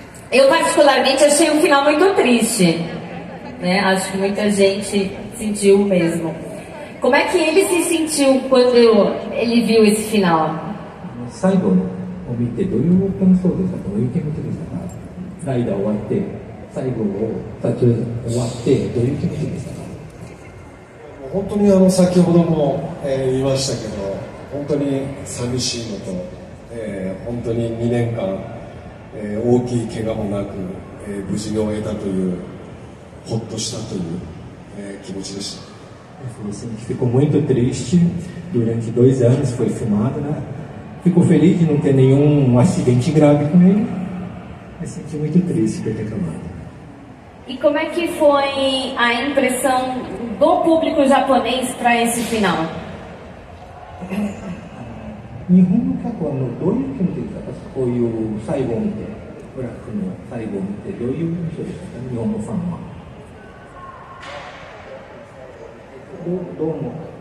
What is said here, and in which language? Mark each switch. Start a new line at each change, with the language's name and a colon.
Portuguese: Eu particularmente achei um final muito triste, né? Acho que muita gente sentiu mesmo. Como é que ele se sentiu quando ele viu esse final?
Japanese: 最後を見てどういう感想でしたか、どういう気持ちでしたか。ライダー終わって最後を撮影終わってどういう気持ちでしたか。本当に先ほども、言いましたけど本当に寂しいのと、本当に2年間、大きい怪我もなく、無事に終えたというほっとしたという、気持ちでした。
Portuguese: Assim, ficou muito triste durante 2 anos, foi filmado, né? Ficou feliz de não ter nenhum acidente grave com ele, mas senti muito triste por ter acabado. E como é que foi a impressão do público japonês para esse final?
Japanese: 日本の客はどういう気持ちでしたか。こういう最後を見て、ブラックの最後を見てどういう印象でしたか、日本のファンは。どうも。